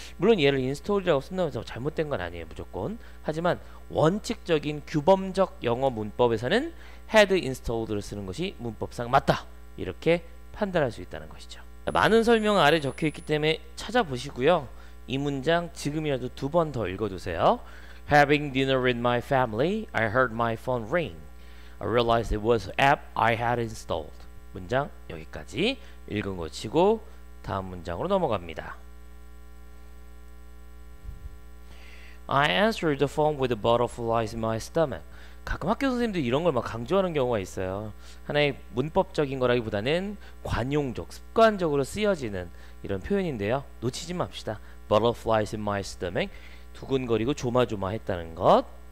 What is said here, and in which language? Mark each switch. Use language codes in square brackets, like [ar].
[ko] 물론 얘를 install이라고 쓴다고 잘못된 건 아니에요. 무조건. 하지만 원칙적인 규범적 영어 문법에서는 had installed를 쓰는 것이 문법상 맞다. 이렇게 판단할 수 있다는 것이죠. 많은 설명은 아래 적혀 있기 때문에 찾아보시고요. 이 문장 지금이라도 2번 더 읽어두세요. [en] Having dinner with my family, I heard my phone ring. I realized it was an app I had installed. [ko] 문장 여기까지 읽은 거 치고 다음 문장으로 넘어갑니다. [en] I answered the phone with butterflies in my stomach. [ko] 가끔 학교 선생님들이 이런 걸 막 강조하는 경우가 있어요. 하나의 문법적인 거라기보다는 관용적, 습관적으로 쓰여지는 이런 표현인데요. 놓치지 맙시다. [en] Butterflies in my stomach. [ko] 두근거리고 조마조마했다는 것.